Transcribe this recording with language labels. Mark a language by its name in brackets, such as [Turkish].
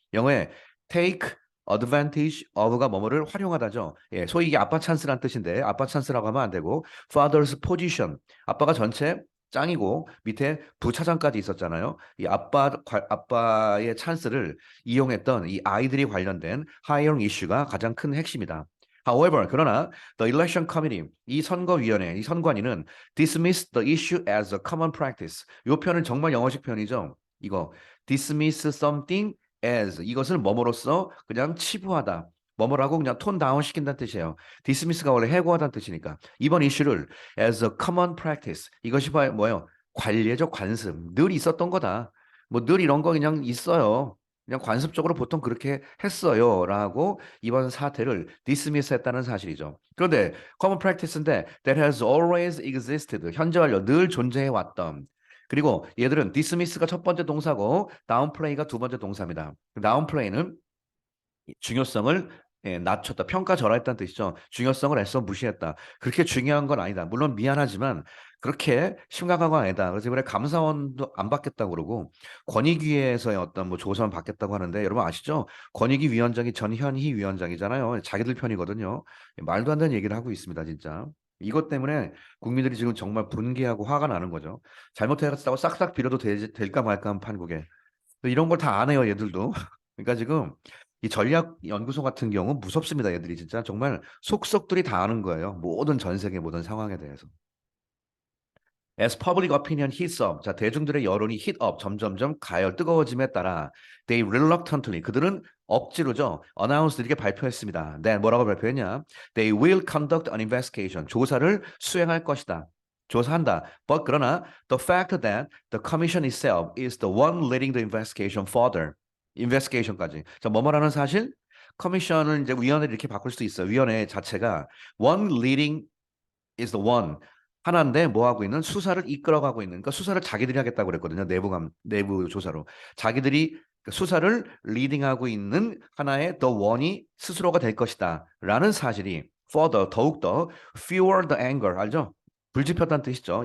[Korean] 영어에 take advantage of가 뭐뭐를 활용하다죠. 예, 소위 이게 아빠 찬스란 뜻인데 아빠 찬스라고 하면 안 되고 [English] father's position. [Korean] 아빠가 전체 짱이고 밑에 부차장까지 있었잖아요. 이 아빠의 찬스를 이용했던 이 아이들이 관련된 하이어링 이슈가 가장 큰 핵심이다. [English] However, 그러나 the election committee [Korean] 이 선거위원회 이 선관위는 [English] dismiss the issue as a common practice. [Korean] 이 표현은 정말 영어식 표현이죠. 이거 [English] dismiss something as [Korean] 이것을 뭐뭐로써 그냥 치부하다. 뭐뭐라고 그냥 톤 다운 시킨다는 뜻이에요. dismiss가 원래 해고하다는 뜻이니까. 이번 이슈를 [English] as a common practice. [Korean] 이것이 뭐예요? 관례적 관습. 늘 있었던 거다. 뭐 늘 이런 거 그냥 있어요. 그냥 관습적으로 보통 그렇게 했어요라고 이번 사태를 dismiss했다는 사실이죠. 그런데 [English] common practice인데 that has always existed. [Korean] 현재 완료 늘 존재해 왔던. 그리고 얘들은 dismiss가 첫 번째 동사고 downplay가 두 번째 동사입니다. downplay는 중요성을 낮췄다, 평가절하했다는 뜻이죠. 중요성을 애써 무시했다. 그렇게 중요한 건 아니다. 물론 미안하지만 그렇게 심각한 건 아니다. 그래서 이번에 감사원도 안 받겠다고 그러고 권익위에서의 어떤 뭐 조사만 받겠다고 하는데 여러분 아시죠? 권익위 위원장이 전현희 위원장이잖아요. 자기들 편이거든요. 말도 안 되는 얘기를 하고 있습니다, 진짜. 이것 때문에 국민들이 지금 정말 분개하고 화가 나는 거죠. 잘못했다고 싹싹 빌어도 될까 말까 한 판국에. 이런 걸 다 안 해요, 얘들도. 그러니까 지금 이 전략 연구소 같은 경우 무섭습니다, 얘들이 진짜 정말 속속들이 다 아는 거예요. 모든 전 세계 모든 상황에 대해서. [English] As public opinion heats up, [Korean] 자 대중들의 여론이 heat up, 점점점 가열 뜨거워짐에 따라 [English] they reluctantly [Korean] 그들은 억지로죠 announce 이렇게 발표했습니다. 네, 뭐라고 발표했냐? [English] They will conduct an investigation, [Korean] 조사를 수행할 것이다. 조사한다. [English] But 그러나 the fact that the commission itself is the one leading the investigation further, investigation까지. [Korean] 자, 뭐뭐라는 사실? 커미션을 이제 위원회를 이렇게 바꿀 수 있어요. 위원회 자체가 one leading is the one 하나인데 뭐 하고 있는 수사를 이끌어가고 있는 그러니까 수사를 자기들이 하겠다고 그랬거든요. 내부 조사로 자기들이 수사를 리딩하고 있는 하나의 the one이 스스로가 될 것이다라는 사실이 further 더욱더 [English] fuel the anger [Korean] 알죠? 불지폈다는 뜻이죠.